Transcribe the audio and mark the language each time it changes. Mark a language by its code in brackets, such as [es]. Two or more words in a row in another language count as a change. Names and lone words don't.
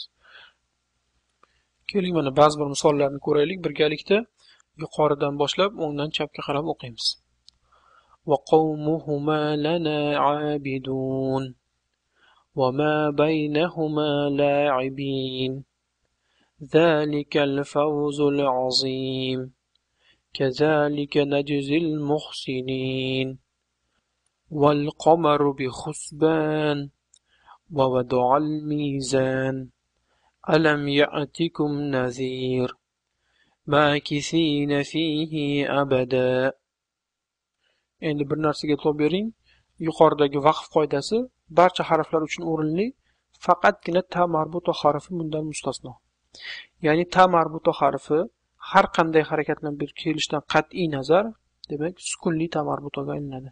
[uz] Keling mana ba'zi bir misollarni ko'raylik birgalikda. Yuqoridan boshlab o'ngdan chapga qarab o'qiymiz. [ar] وقومهما لنا عابدون وما بينهما لاعبين. ذلك الفوز العظيم كذلك نجزي المحسنين والقمر بحسبان ووضع الميزان ألم يأتكم نذير ماكثين فيه أبدا. [uz] Endi bir narsaga e'tibor bering. Yuqoridagi vaqf qoidasi barcha harflar uchun o'rinli, faqatgina [ar] تاء مربوطة [uz] harfi bundan mustasno. Ya'ni [ar] تاء مربوطة [uz] harfi har qanday harakatlanib kelishidan qat'iy nazar, demak, sukunli ta marbutoga aylanadi.